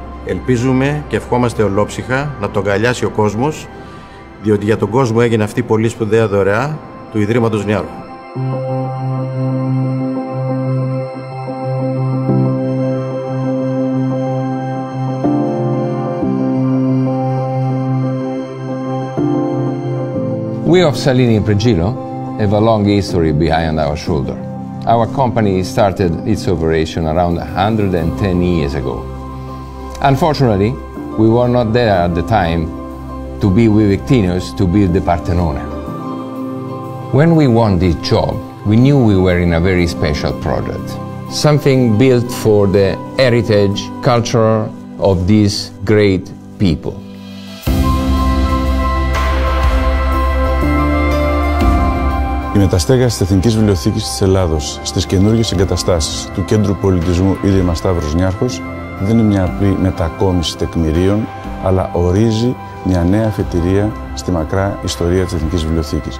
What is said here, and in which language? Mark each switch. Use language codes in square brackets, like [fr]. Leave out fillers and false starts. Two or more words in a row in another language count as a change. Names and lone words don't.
[el] Ελπίζουμε και ευχόμαστε ολόψυχα να το αγκαλιάσει ο κόσμος, διότι για τον κόσμο έγινε αυτή η πολύ σπουδαία δωρεά του Ιδρύματος Νιάρχου. [en] We of Salini Pregilo have a long history behind our shoulder. Our company started its operation around 110 years ago. Unfortunately, we were not there at the time to be with Victinius to build the Partenone. When we won this job, we knew we were in a very special project. Something built for the heritage, culture of these great people. [el] Η μεταστέγαση της Εθνικής Βιβλιοθήκης της Ελλάδος στις καινούργιες εγκαταστάσεις του Κέντρου Πολιτισμού Ίδρυμα Σταύρος Νιάρχος δεν είναι μια απλή μετακόμιση τεκμηρίων, αλλά ορίζει μια νέα αφετηρία στη μακρά ιστορία της Εθνικής Βιβλιοθήκης.